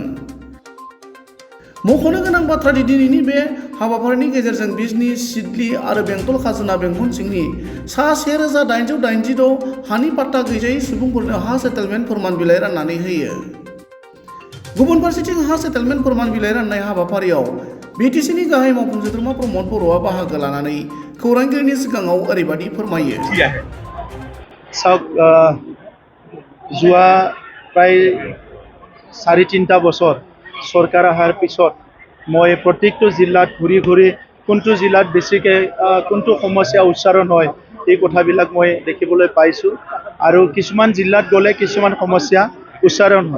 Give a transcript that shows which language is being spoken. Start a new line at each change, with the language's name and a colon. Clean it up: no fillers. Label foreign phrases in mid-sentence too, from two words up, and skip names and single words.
Bodo: मख'नो गोनां बाथ्रादि दिनैनि बे हाबाफारिनि गेजेरजों बिजनी, सिडली आरो बेंटल खाजोना बेंखन सिंनि सा 1886 हानि पाट्टा गैजायै सुबुंफोरनो हा सेटेलमेन्ट फोरमान बिलाइ राननानै होयो। गुबुन फारसेथिं हा सेटेलमेन्ट फोरमान बिलाइ राननाय हाबाफारियाव बिटिसिनि गाहाय मावफुं सोद्रोमा प्रमद बर'आ बाहागो लानानै खौरांगिरिनि सिगाङाव ओरैबायदि फोरमायो।
Assamese: যোৱা প্ৰায় 4-3 বছৰ চৰকাৰ অহাৰ পিছত মই প্ৰত্যেকটো জিলাত ঘূৰি ঘূৰি কোনটো জিলাত বেছিকৈ কোনটো সমস্যা উচ্চাৰণ হয় এই কথাবিলাক মই দেখিবলৈ পাইছোঁ আৰু কিছুমান জিলাত গ'লে কিছুমান সমস্যা উচ্চাৰণ হয়।